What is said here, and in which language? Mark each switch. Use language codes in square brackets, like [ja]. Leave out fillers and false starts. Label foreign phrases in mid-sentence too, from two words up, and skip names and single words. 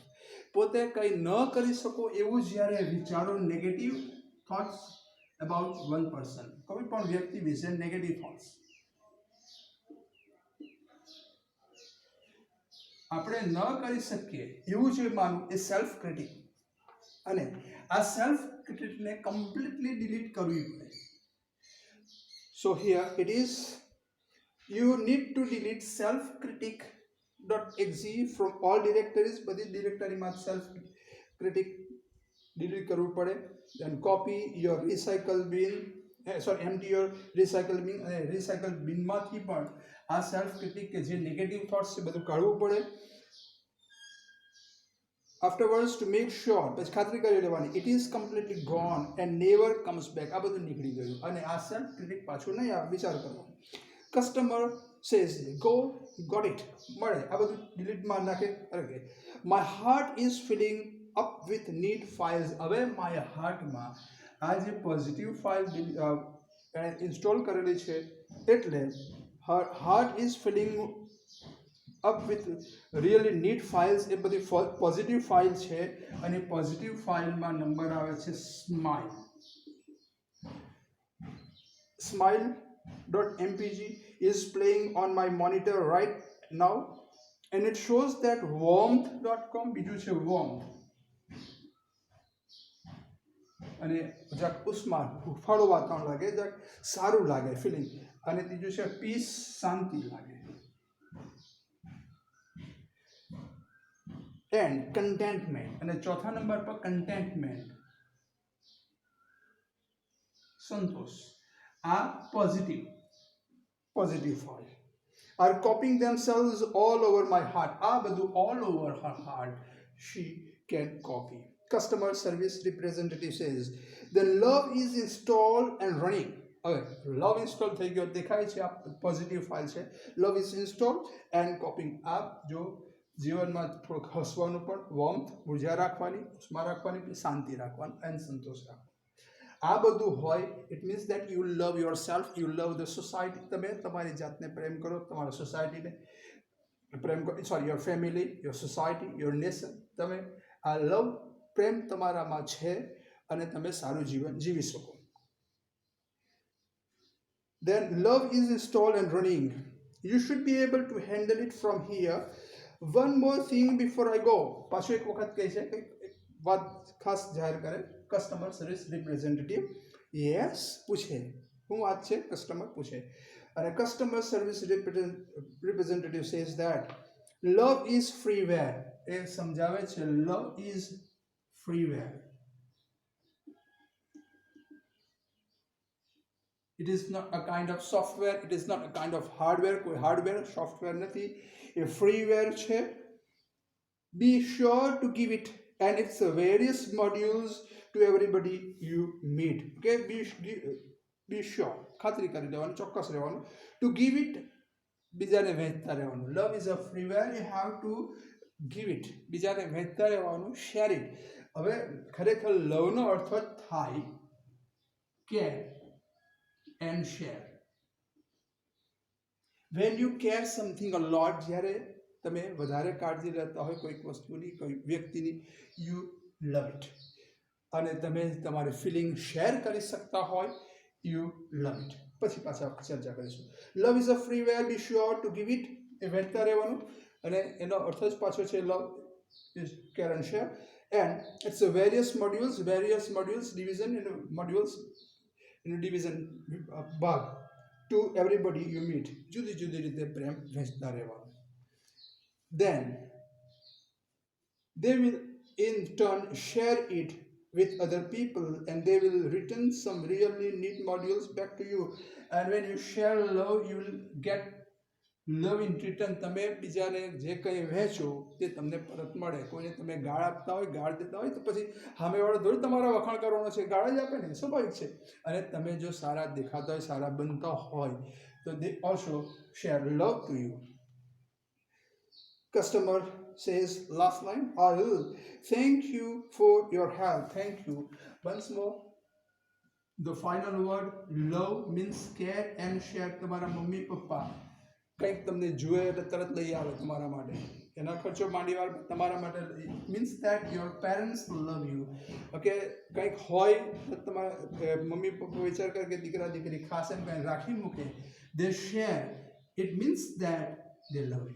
[gu] પોતે કંઈ ન કરી શકો એવું જ્યારે વિચારો, [en] negative thoughts about one person, [gu] કોઈ પણ વ્યક્તિ વિશે [en] negative thoughts [gu] આપણે ન કરી શકીએ એવું જે માનવું એ [en] self critic. [gu] અને આ [en] self critic completely delete [gu] કરવી પડે. [en] so here it is you need to delete self critic .exe from all directories. [gu] બધી ડિરેક્ટરીમાં [en] self critic delete [gu] કરવું પડે. [en] then copy your recycle bin, empty your recycle bin. [gu] અને recycle bin માંથી પણ આ [en] self critic [gu] કે જે [en] negative thoughts [gu] છે બધું કાઢવું પડે. [en] afterwards to make sure, [gu] પછી ખાતરી કરી લેવાની, [en] it is completely gone and never comes back. [gu] આ બધું નીકળી ગયું અને આ [en] self critic [gu] પાછું નહીં આવે, વિચાર કરવાનો. [en] કસ્ટમર says go, got it, [gu] મળે, આ બધું ડિલીટમાં નાખે. ઓકે, [en] my heart is filling up with neat files. [gu] હવે my હાર્ટમાં આ જે [en] positive file install [gu] કરેલી છે એટલે [en] heart is filling up with really neat files. [gu] એ બધી [en] positive file [gu] છે અને [en] positive file [gu] નંબર આવે છે સ્માઇલ. [en] smile.mpg is playing on my monitor right now and it shows that warmth.com, [gu] બીજું છે warmth અને જરાક ઉષ્મા, હુફાળું વાતાવરણ લાગે, જરાક સારું લાગે ફિલિંગ. અને ત્રીજું છે પીસ, શાંતિ લાગે. [en] and contentment. [gu] અને ચોથા નંબર પર કન્ટેન્ટમેન્ટ, સંતોષ. [en] આ positive file are copying themselves all over my heart. [gu] આ બધું [en] all over her heart she can copy. Customer service representative says the love is installed and running. [gu] હવે લવ ઇન્સ્ટોલ થઈ ગયો દેખાય છે, આ [en] positive file [gu] છે. [en] love is install and copying. [gu] આ જો જીવનમાં થોડુંક હસવાનું પણ, વોર્મથ, ઉર્જા રાખવાની, ઉષ્મા રાખવાની, શાંતિ રાખવાની એન્ડ સંતોષ રાખવાનો. આ બધું હોય [en] it means that you love your self, you love the society. [gu] તમે તમારી જાતને પ્રેમ કરો, તમારા સોસાયટીને પ્રેમ કરો, [en] sorry your family, your society, your nation. [gu] તમે આ લવ પ્રેમ તમારામાં છે અને તમે સારું જીવન જીવી શકો. [en] Then love is installed and running. You should be able to handle it from here. One more thing before I go. [gu] પાછું એક વખત કહે છે કે વાત ખાસ જાહેર કરે. [en] customer service representative yes [gu] પૂછે, શું વાત છે? [en] કસ્ટમર [gu] પૂછે અને [en] customer service representative says that love is freeware. [gu] એ સમજાવે છે [en] love is freeware. It is not a kind of software, it is not a kind of hardware. [gu] કોઈ [en] hardware software [gu] નથી, એ ફ્રીવેર છે. [en] Be sure to give it and its various modules to everybody you meet. Okay, be sure, [gu] ખાતરી કરી લેવાની, ચોક્કસ રહેવાનું. [en] To give it, [gu] બીજાને વહેંચતા રહેવાનું. [en] Love is a freeware, you have to give it, [gu] બીજાને વહેંચતા રહેવાનું, [en] share it. [gu] હવે ખરેખર લવનો અર્થ થાય કે [en] and share. When you care something a lot, [gu] જ્યારે તમે વધારે કાળજી લેતા હોય કોઈક વસ્તુની, કોઈ વ્યક્તિની, [en] you love it. [gu] અને તમે તમારી ફિલિંગ શેર કરી શકતા હોય, [en] you love it. [gu] પછી પાછા ચર્ચા કરીશું. [en] Love is a freeware, be sure to give it. [gu] એ વહેંચતા રહેવાનું અને એનો અર્થ જ પાછો છે [en] love is care and share. And it's a various modules, division in modules, division ભાગ to everybody you meet. [gu] જુદી જુદી રીતે પ્રેમ વહેંચતા રહેવાનું. [en] Then they will in turn share it with other people and they will return some really neat modules back to you. And when you share love, you will get love in return. [gu] તમે બીજાને જે કંઈ વહેંચો તે તમને પરત મળે. કોઈને તમે ગાળ આપતા હોય, ગાળ દેતા હોય તો પછી સામેવાળો થોડું તમારા વખાણ કરવાનો છે, ગાળ જ આપે ને, સ્વાભાવિક છે. અને તમે જો સારા દેખાતા હોય, સારા બનતા હોય તો [en] they also share love to you. Customer says last line, I will thank you for your help. Thank you. Once more, the final word love means care and share. [gu] તમારા મમ્મી પપ્પા કંઈક તમને જુએ એટલે તરત લઈ આવે તમારા માટે, એના ખર્ચો માંડીવાર તમારા માટે. [en] means that your parents love you. [gu] ઓકે, કંઈક હોય તો તમારા મમ્મી પપ્પા વિચાર કરે કે દીકરા દીકરી ખાસ એમ કંઈ રાખી મૂકે. [en] they share, it means that they love you.